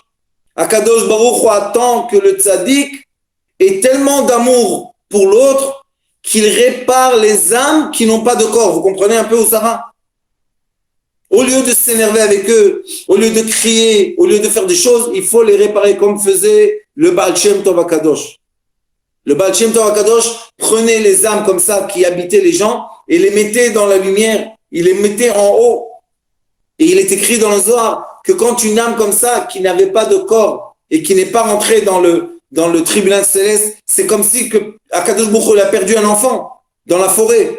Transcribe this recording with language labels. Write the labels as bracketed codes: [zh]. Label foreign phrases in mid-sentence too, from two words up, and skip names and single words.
[he] הקדוש ברוך הוא [fr] attend que le tzaddik ait tellement d'amour pour l'autre qu'il répare les âmes qui n'ont pas de corps. Vous comprenez un peu où ça va? Au lieu de s'énerver avec eux, au lieu de crier, au lieu de faire des choses, il faut les réparer comme faisait le Baal Shem Tov HaKadosh. Le Baal Shem Tov HaKadosh prenait les âmes comme ça qui habitaient les gens et les mettait dans la lumière, il les mettait en haut. Et il est écrit dans le Zohar que quand une âme comme ça, qui n'avait pas de corps et qui n'est pas rentrée dans le tribunal céleste, c'est comme si que [he] הקדוש ברוך הוא [fr] a perdu un enfant dans la forêt.